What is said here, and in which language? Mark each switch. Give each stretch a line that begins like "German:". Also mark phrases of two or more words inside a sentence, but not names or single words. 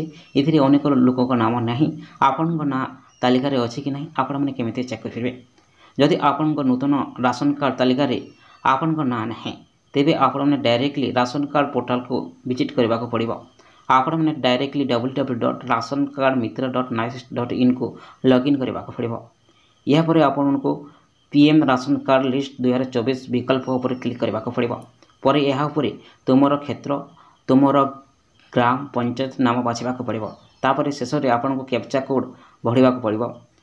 Odia: ଏଥିରେ ଅନେକ ଲୋକଙ୍କ ନାମ ନାହିଁ। ଆପଣଙ୍କ ନାଁ ତାଲିକାରେ ଅଛି କି ନାହିଁ ଆପଣମାନେ କେମିତି ଚେକ୍ କରିପାରିବେ? ଯଦି ଆପଣଙ୍କ ନୂତନ
English: ration card
Odia: ତାଲିକାରେ ଆପଣଙ୍କ ନାଁ ନାହିଁ ତେବେ ଆପଣମାନେ ଡାଇରେକ୍ଟଲି
English: ration card
Odia: ପୋର୍ଟାଲକୁ ଭିଜିଟ୍ କରିବାକୁ ପଡ଼ିବ। ଆପଣମାନେ ଡାଇରେକ୍ଟଲି www.rasancardmitra.nice.in କୁ ଲଗ୍ଇନ୍ କରିବାକୁ ପଡ଼ିବ। ଏହାପରେ ଆପଣଙ୍କୁ
English: PM ration card list
Odia: 2024 ବିକଳ୍ପ ଉପରେ କ୍ଲିକ୍ କରିବାକୁ ପଡ଼ିବ। ପରେ ଏହା ଉପରେ ତୁମର କ୍ଷେତ୍ର, ତୁମର ଗ୍ରାମ ପଞ୍ଚାୟତ ନାମ ବାଛିବାକୁ ପଡ଼ିବ। ତାପରେ ଶେଷରେ ଆପଣଙ୍କୁ
English: captcha code
Odia: ଭରିବାକୁ ପଡ଼ିବ।